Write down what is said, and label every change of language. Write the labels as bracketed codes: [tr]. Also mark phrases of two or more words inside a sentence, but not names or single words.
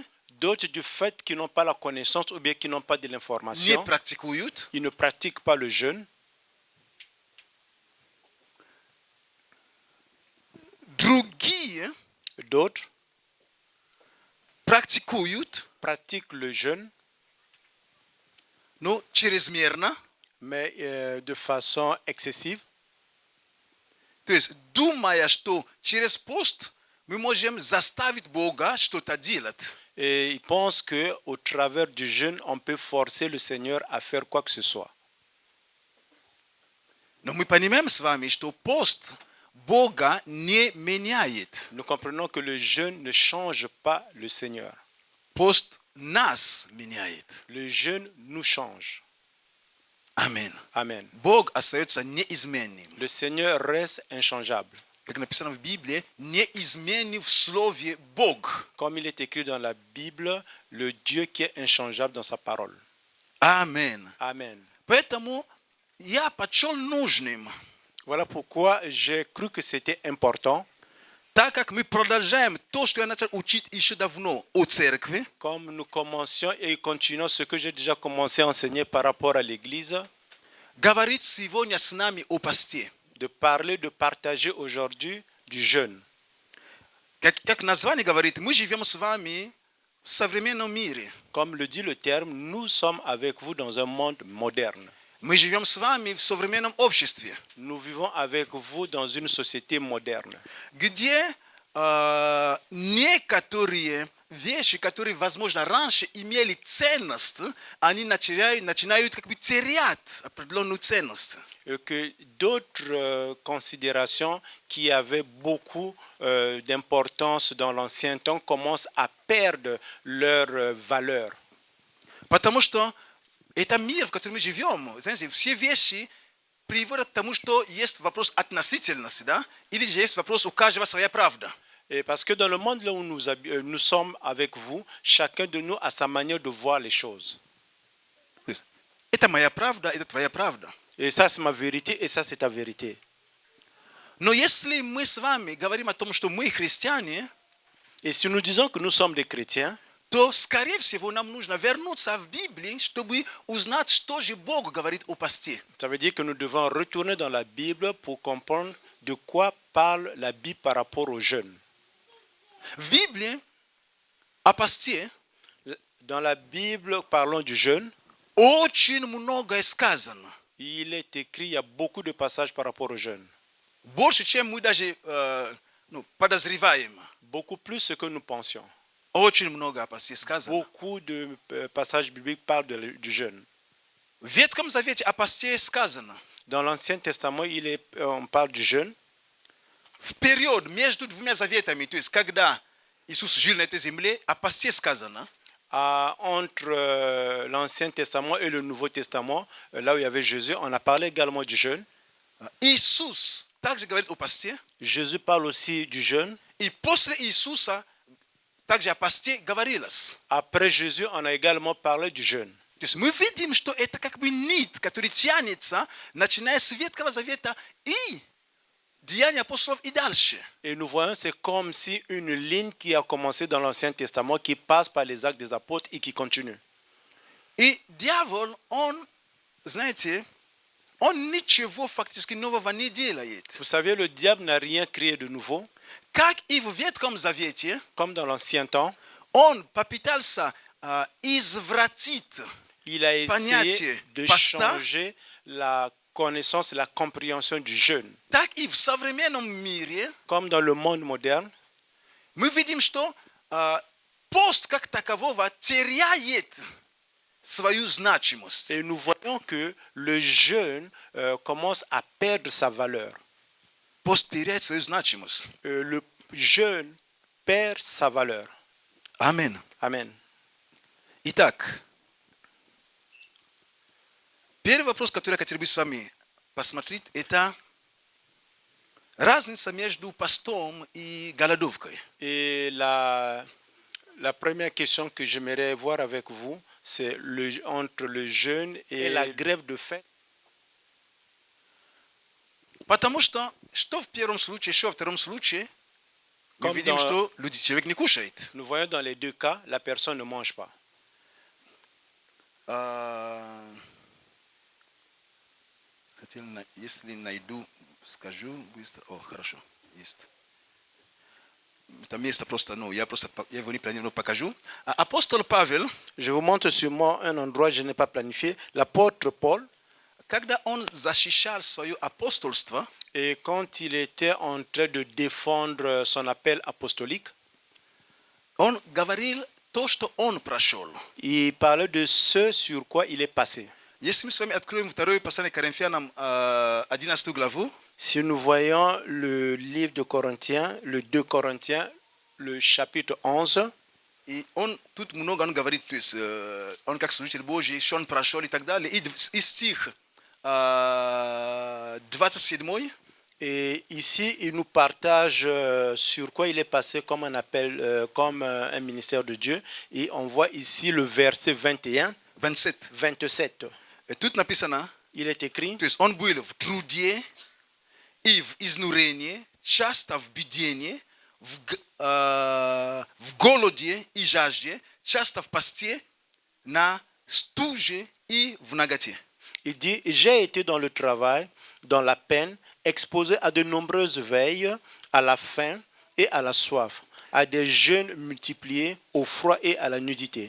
[fr] D'autres du fait qu'ils n'ont pas la connaissance ou bien qu'ils n'ont pas de [ru] не [fr] l'information, [ru] практикуют. [fr] ils ne pratiquent pas le jeûne. [ru] Другие [fr] D'autres [ru] практикуют, [fr] pratiquent le jeûne [ru] но чрезмерно, [fr] mais de façon excessive. [ru] То есть, думая, что через пост мы можем заставить Бога что-то делать. [fr] Et ils pensent qu'au travers du jeûne, on peut forcer le Seigneur à faire quoi que ce soit. [ru] Но мы понимаем с вами, что пост Бога не меняет. [fr] Nous comprenons que le jeûne ne change pas le Seigneur. [ru] Пост нас меняет. [fr] Le jeûne nous change. [ru] Аминь. [fr] Amen. [ru] Бог остается неизменным. [fr] Le Seigneur reste inchangeable. [ru] Как написано в Библии, неизменный в слове Бог. [fr] Comme il est écrit dans la Bible, le Dieu qui est inchangeable dans sa parole. [ru] Аминь. [fr] Amen. [ru] Поэтому я почел нужным, [fr] Voilà pourquoi j'ai cru que c'était important, [ru] так как мы продолжаем то, что я начал учить еще давно о церкви, [fr] comme nous commencions et continuons ce que j'ai déjà commencé à enseigner par rapport à l'Église, [ru] говорить сегодня с нами о посте. [fr] de parler, de partager aujourd'hui du jeûne. [ru] Как название говорит, мы живем с вами в современном мире. [fr] Comme le dit le terme, nous sommes avec vous dans un monde moderne. [ru] Мы живем с вами в современном обществе, [fr] Nous vivons avec vous dans une société moderne, [ru] где некоторые вещи, которые, возможно, раньше имели ценность, они начинают как бы терять определенную ценность. [fr] et que d'autres considérations qui avaient beaucoup d'importance dans l'ancien temps commencent à perdre leur valeur. [ru] Потому что это мир, в котором мы живем. Знаете, все вещи приводят к тому, что есть вопрос относительности, да? Или же есть вопрос, у каждого своя правда. [fr] Et parce que dans le monde là où nous sommes avec vous, chacun de nous a sa manière de voir les choses. [ru] То есть, это моя правда, это твоя правда. [fr] Et ça, c'est ma vérité, et ça, c'est ta vérité. [ru] Но если мы с вами говорим о том, что мы христиане, [fr] Et si nous disons que nous sommes des chrétiens, [ru] то, скорее всего, нам нужно вернуться в Библию, чтобы узнать, что же Бог говорит о посте. [fr] ça veut dire que nous devons retourner dans la Bible pour comprendre de quoi parle la Bible par rapport au jeûne. [ru] В Библии о посте [fr] Dans la Bible, parlons du jeûne. [ru] очень многое сказано. [fr] Il est écrit, il y a beaucoup de passages par rapport au jeûne. [ru] Больше, чем мы даже подозреваем. [fr] Beaucoup plus ce que nous pensions. [ru] Очень много о посте сказано. [fr] Beaucoup de passages bibliques parlent du jeûne. [ru] В Ветхом Завете о посте сказано. [fr] Dans l'Ancien Testament, on parle du jeûne. [ru] В период между двумя заветами, то есть когда Иисус жил на этой земле, о посте сказано. [fr] Entre l'Ancien Testament et le Nouveau Testament, là où il y avait Jésus, on a parlé également du jeûne. [ru] Иисус также говорит о посте. [fr] Jésus parle aussi du jeûne. [ru] И после Иисуса также о посте говорилось. [fr] Après Jésus, on a également parlé du jeûne. [ru] То есть мы видим, что это как бы нить, которая тянется, начиная с Ветхого Завета и Деяния апостолов и дальше. [fr] Et nous voyons, c'est comme si une ligne qui a commencé dans l'Ancien Testament, qui passe par les actes des apôtres et qui continue. [ru] И дьявол, он, знаете, он ничего фактически нового не делает. [fr] Vous savez, le diable n'a rien créé de nouveau. [ru] Как и в Ветхом Завете, [fr] Comme dans l'ancien temps, [ru] он попытался извратить [fr] il a essayé [ru] понятие [fr] de [ru] поста, [fr] changer la connaissance et la compréhension du jeûne. [ru] так и в современном мире. [fr] Comme dans le monde moderne, [ru] Мы видим, что пост как такового теряет свою значимость. [fr] et nous voyons que le jeûne commence à perdre sa valeur. [ru] Пост теряет свою значимость. [fr] Le jeûne perd sa valeur. [ru] Аминь. [fr] Amen. [ru] Итак, первый вопрос, который я хотел бы с вами посмотреть, это разница между постом и голодовкой. [fr] Et la première question que j'aimerais voir avec vous, c'est entre le jeûne et la grève de faim. [ru] Потому что в первом случае, что во втором случае, мы видим, что человек не кушает. [fr] Nous voyons dans les deux cas, la personne ne mange pas. [ru] Если найду, скажу быстро. О, хорошо, есть. Там место просто, я его не планирую, покажу. Апостол Павел, [fr] Je vous montre sur moi un endroit que je n'ai pas planifié. L'apôtre Paul, [ru] когда он защищал свое апостольство, [fr] Et quand il était en train de défendre son appel apostolique, [ru] он говорил то, что он прошел. [fr] il parlait de ce sur quoi il est passé. [ru] Если мы с вами откроем второе послание Коринфянам, 11 главу, [fr] Si nous voyons le livre de Corinthiens, le 2 Corinthiens, le chapitre 11, [ru] и он тут много он говорит, то есть он как служитель Божий, что он прошел и так далее. И стих 27, [fr] et ici il nous partage sur quoi il est passé comme un appel, comme un ministère de Dieu. Et on voit ici le verset 21, 27. 27. [ru] И тут написано, [fr] Il est écrit, [ru] то есть он был в труде и в изнурении, часто в бедении, в голоде и жажде, часто в посте, на стуже и в наготе. [fr] il dit, j'ai été dans le travail, dans la peine, exposé à de nombreuses veilles, à la faim et à la soif, à des jeûnes multipliés, au froid et à la nudité.